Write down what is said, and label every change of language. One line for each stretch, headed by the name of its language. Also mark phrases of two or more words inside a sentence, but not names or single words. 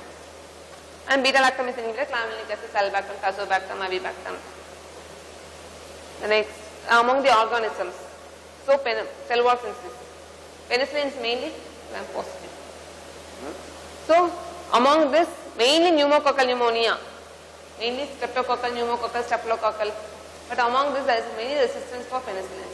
English: And beta-lactam is inhibited, clavulanic acid, salbactam, tazobactam, avibactam. The next, among the organisms, so cell wall synthesis, penicillin is mainly gram-positive. So among this, mainly pneumococcal pneumonia, mainly streptococcal, pneumococcal, staphylococcal, But among this there is many resistance for penicillins.